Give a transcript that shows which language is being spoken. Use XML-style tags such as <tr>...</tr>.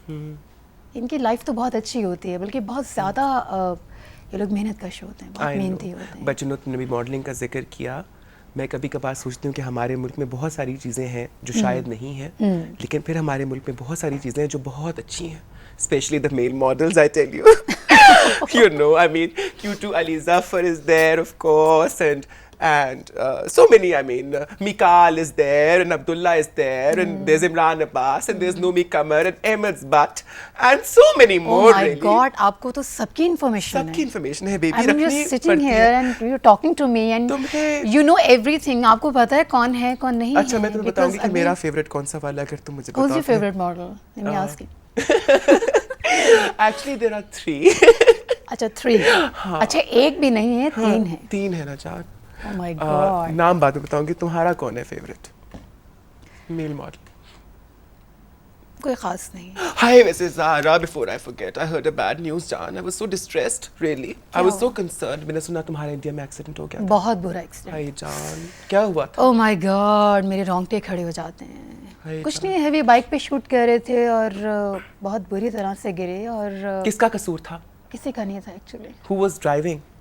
<ur>ان کی لائف تو بہت اچھی ہوتی ہے, بلکہ بہت زیادہ یہ لوگ محنت کش ہوتے ہیں, بہت محنتی ہوتے ہیں. بٹ تم نے بھی ماڈلنگ کا ذکر کیا, میں کبھی کبھار سوچتی ہوں کہ ہمارے ملک میں بہت ساری چیزیں ہیں جو شاید نہیں ہیں, لیکن پھر ہمارے ملک میں بہت ساری چیزیں ہیں جو بہت اچھی ہیں,</ur> <en>Especially the male models. I tell you, you know, I mean, Q2 Ali Zafar is there, of course, and so many, I mean, Mikal is there, and Abdullah is there, and there's Imran Abbas, and there's Nomi Kamar, and Ahmed's Butt, and so many more, really. Oh my God,</en> <ur>آپ کو تو سب کی information ہے. سب کی information ہے baby,</ur> <en>I mean, you're sitting here and you're talking to me and you know everything.</en> <ur>آپ کو پتا ہے کون ہے کون نہیں ہے. اچھا, میں تمہیں بتاؤں گی کہ میرا فیوریٹ کون سا والا, اگر تم مجھے بتاؤ.</ur> <en>Who's your favorite model? Let me ask you. Actually, there are 3.</en> <ur>اچھا 3. اچھا ایک بھی نہیں ہے, 3 ہے. 3 ہے نا جان.</ur> <en>Oh my God.</en> <ur>نام بعد میں بتاؤں گی. تمہارا کون ہے فیوریٹ میل ماڈل؟ کوئی خاص نہیں. ہائے ویسے</ur> <en>Zara, before I forget, I heard a bad news جان. I was so distressed, really. I was so concerned.</en> <ur>میں نے سنا تمہارا انڈیا میں ایکسیڈنٹ ہو گیا. بہت برا ایکسیڈنٹ. ہائے جان, کیا ہوا تھا؟</ur> <en>Oh my God,</en> <ur>میرے رونگٹے کھڑے ہو جاتے ہیں. کچھ نہیں, ہیوی بائک پہ شوٹ کر رہے تھے اور بہت بری طرح سے گرے. اور کس کا قصور تھا؟ کسی کا نہیں تھا ایکچولی.</ur> <en>Who was driving?</en>